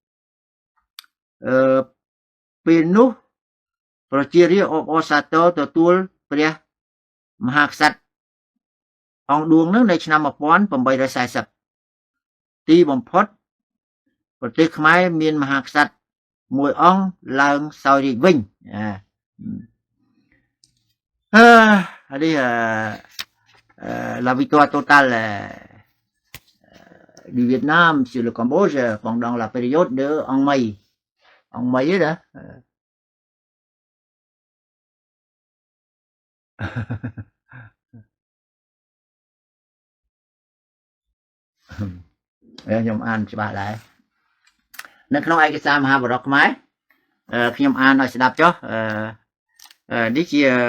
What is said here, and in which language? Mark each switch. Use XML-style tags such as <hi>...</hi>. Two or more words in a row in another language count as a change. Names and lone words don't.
<km>ពេលនោះប្រជារាស្ត្រអបអរសាទរទទួលព្រះមហាក្សត្រអង្គឌួងនឹងនៅឆ្នាំ1840ទីបំផុតប្រទេសខ្មែរមានមហាក្សត្រមួយអង្គឡើងសោយរាជវិញ</km> <fr>allez la victoire totale du Vietnam sur le Cambodge pendant la période de Ang Mây</fr> <vi>ấy đó</vi> <km>ខ្ញុំអានច្បាស់ដែរនៅក្នុងឯកសារមហាបរតខ្មែរខ្ញុំអានឲ្យស្ដាប់ចុះនេះជា</km>